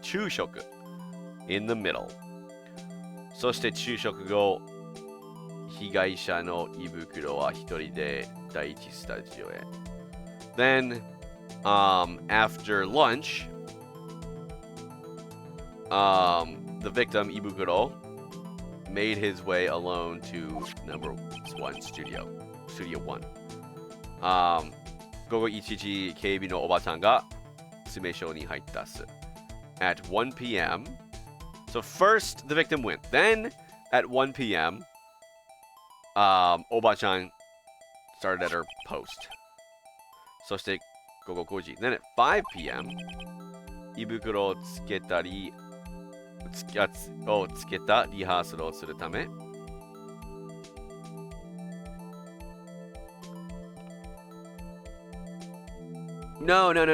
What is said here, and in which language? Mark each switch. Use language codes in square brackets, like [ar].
[en] 昼食 in the middle. [ja] そして昼食後、被害者の胃袋は一人で第一スタジオへ。 [en] Then, after lunch, the victim, Ibukuro, made his way alone to number 1 studio. Studio 1. [ja] 午後1時、警備のおばさんが詰め所に入ったっす。 [en] At 1 p.m. So first, the victim went. Then, at 1 p.m., Oba-chan started at her post. [ja] そして、午後5時. [en] Then at 5 p.m., [ja] 胃袋をつけたリハーサルをするため、 [en] No.